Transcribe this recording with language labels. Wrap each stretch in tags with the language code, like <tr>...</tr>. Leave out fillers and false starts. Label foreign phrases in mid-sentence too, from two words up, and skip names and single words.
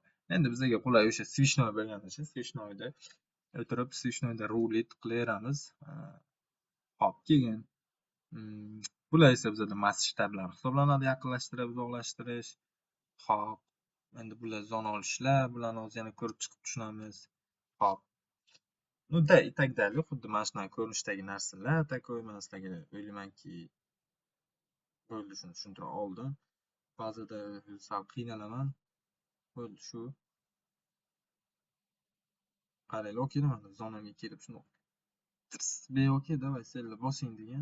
<uz>Endi bizga qulay o'sha switchnoy bo'lgani uchun switchnoyda o'tirib switchnoyda rulet qilaveramiz. Hop, keyin bular esa bizada masshtablar hisoblanadi, yaqinlashtirish, uzoqlashtirish. Hop. Endi bular zon olishlar, bularni hozir yana ko'rib chiqib tushunamiz. Hop.</uz> <ru>и так далее.</ru> <uz>Xuddi mana shunaqa ko'rinishdagi narsalar, takoy men sizlarga o'ylaymanki bo'ldi, shuni tushuntira oldim. Ba'zida sal qiynalaman. Bo'ldi shu. Qaranglar, okey mana zonaga kelib shundoq okey, давай senlar bosing degan.</uz>